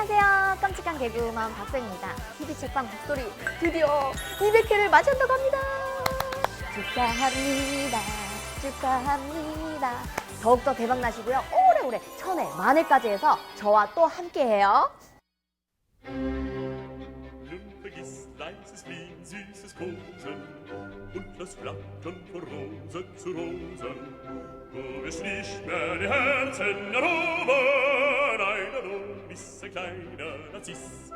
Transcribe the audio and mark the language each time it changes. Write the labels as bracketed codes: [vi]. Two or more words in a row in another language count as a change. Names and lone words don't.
[ko] 안녕하세요. 깜찍한 개그우먼 박서입니다. TV 책방 북소리 드디어 200회를 맞이한다고 합니다. 축하합니다. 축하합니다. 더욱더 대박 나시고요. 오래오래 천회 만회까지 해서 저와 또 함께해요. [de] Vergiss leises Fliegen, süßes Kosen und das Flattern von Rose zu Rosen. Wo wir nicht mehr die Herzen erobern, ein Adonis, ein kleiner Narziss.